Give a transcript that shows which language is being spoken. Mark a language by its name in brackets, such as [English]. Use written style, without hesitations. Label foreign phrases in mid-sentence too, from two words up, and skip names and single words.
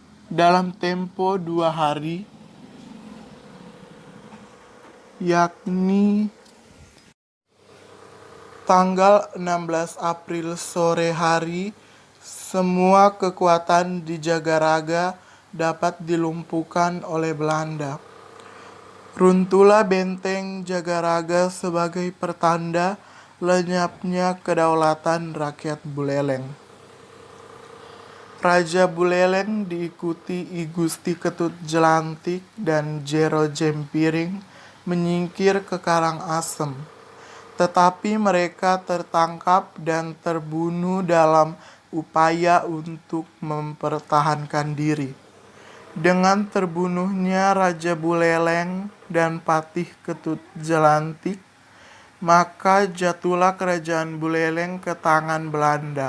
[Indonesian] dalam tempo 2 hari, yakni tanggal 16 April sore hari, semua kekuatan di Jagaraga dapat dilumpuhkan oleh Belanda. Runtuhlah benteng Jagaraga sebagai pertanda lenyapnya kedaulatan rakyat Buleleng. Raja Buleleng diikuti I Gusti Ketut Jelantik dan Jero Jempiring menyingkir ke Karangasem. Tetapi mereka tertangkap dan terbunuh dalam upaya untuk mempertahankan diri. Dengan terbunuhnya Raja Buleleng dan Patih Ketut Jelantik, maka jatuhlah kerajaan Buleleng ke tangan Belanda.